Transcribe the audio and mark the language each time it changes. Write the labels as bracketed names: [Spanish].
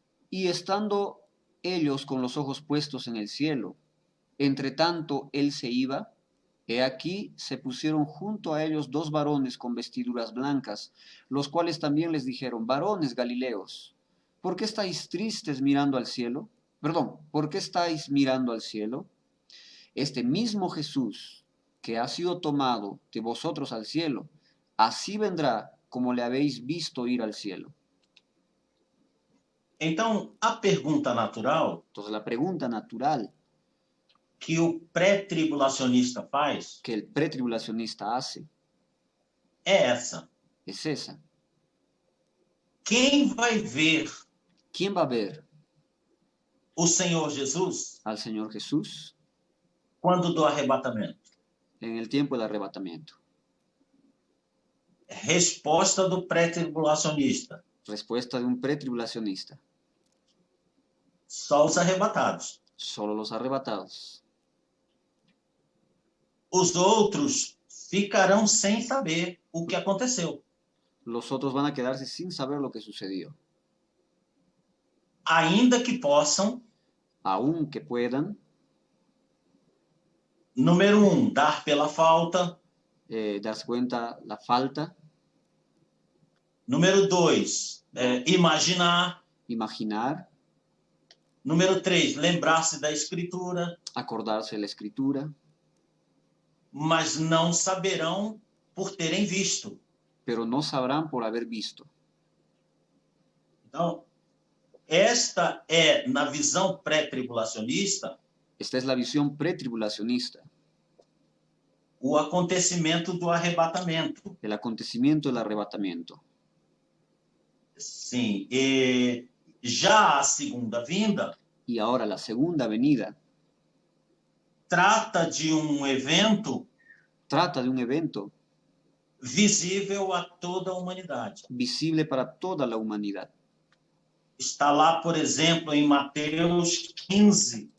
[Spanish] Y estando ellos con los ojos puestos en el cielo, entre tanto él se iba, he aquí se pusieron junto a ellos dos varones con vestiduras blancas, los cuales también les dijeron, varones Galileos, ¿por qué estáis tristes mirando al cielo? Perdón, ¿por qué estáis mirando al cielo? Este mismo Jesús que ha sido tomado de vosotros al cielo, así vendrá como le habéis visto ir al cielo. [Portuguese] Então, a pergunta natural [Spanish] Entonces la pregunta natural [Portuguese] que o pré-tribulacionista faz [Spanish] que el pretribulacionista hace [Portuguese] é essa. [Spanish] es esa. [Portuguese] Quem vai ver [Spanish] ¿Quién va a ver [Portuguese] o Senhor Jesus [Spanish] al Señor Jesús [Portuguese] quando do arrebatamento? [Spanish] en el tiempo del arrebatamiento? [Portuguese] Resposta do pré-tribulacionista: [Spanish] Respuesta de un pretribulacionista. [Portuguese] só os arrebatados. [Spanish] Solo los arrebatados. [Portuguese] Os outros ficarão sem saber o que aconteceu. [Spanish] Los otros van a quedarse sin saber lo que sucedió. [Portuguese] Ainda que possam, [Spanish] Aunque puedan, [Portuguese] número 1, dar pela falta. [Spanish] darse cuenta la falta, [Portuguese] Número 2, imaginar. [Spanish] imaginar, [Portuguese] Número 3, lembrar-se da Escritura, [Spanish] acordarse de la escritura, [Portuguese] mas não saberão por terem visto. [Spanish] pero no sabrán por haber visto. [Portuguese] Então, esta é, na visão pré-tribulacionista, [Spanish] Esta es la visión pretribulacionista, [Portuguese] o acontecimento do arrebatamento. [Spanish] el acontecimiento del arrebatamiento. [Portuguese] Sim, e já a segunda vinda [Spanish] Y ahora la segunda venida [Portuguese] trata de um evento [Spanish] trata de un evento [Portuguese] visível a toda a humanidade. [Spanish] visible para toda la humanidad. [Portuguese] Está lá, por exemplo, em Mateus 15.